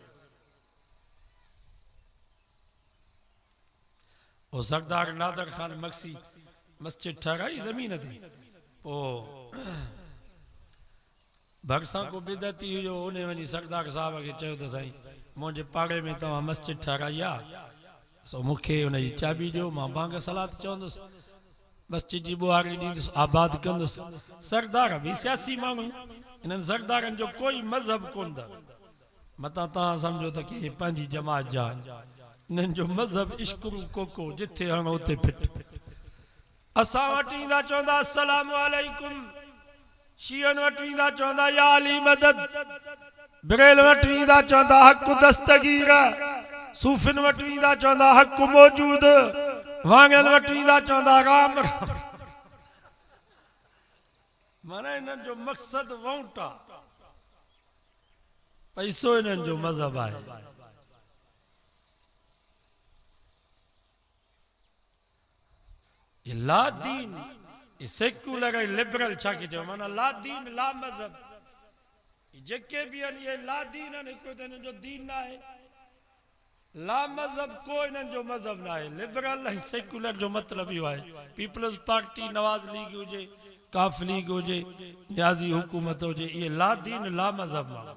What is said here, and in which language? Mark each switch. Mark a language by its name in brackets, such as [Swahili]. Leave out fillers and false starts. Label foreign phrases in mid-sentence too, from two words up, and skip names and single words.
[Sindhi] वो सरदार नादर खान मक्सी मस्जिद ठहराई ज़मीन थी, पोइ भरसां को बिदती हुयो, उन वञी सरदार साहब खे चयो त साईं मुंहिंजे पाड़े में तव्हां मस्जिद ठहराई आहे, सो मूंखे हुनजी चाबी ॾियो, मां बांग सलात चवंदुसि, मस्जिद जी बुहारी ॾींदुसि, आबाद कंदुसि। सरदार बि सियासी माण्हू, इन्हनि सरदारनि जो कोई मज़हब कोन अथव, मतां तव्हां सम्झो त की पंहिंजी जमात जा, इन्हनि जो मज़हब इश्कुरू कोको, जिथे हणो उते फिट। असां वटि ईंदा चवंदा [Arabic] السلام عليكم, [Sindhi] शियन वटि वेंदा चवंदा या अली मदद, बरेल वटि वेंदा चवंदा हक़ दस्तगीर, सूफिन वटि वेंदा चवंदा हक़ मौजूद, वांगल वटि वेंदा चवंदा राम राम। माना इन्हनि जो मक़सद वोट आहे, पैसो इन्हनि जो मज़हब आहे। ये ला दीन, ये सेक्युलर ऐं लिबरल छा के चयो, माना ला दीन ला मज़हब, जेके भी आहिनि ये ला दीन आहिनि, हिकिड़ो त हिननि जो दीन न आहे। ला मज़हब को इन्हनि जो मज़हब न आहे। लिबरल ऐं सेक्युलर जो मतिलबु इहो आहे, पीपल्स पार्टी, नवाज़ लीग हुजे, काफ लीग हुजे, न्याज़ी हुकूमत हुजे, इहे ला दीन ला मज़हब आहे।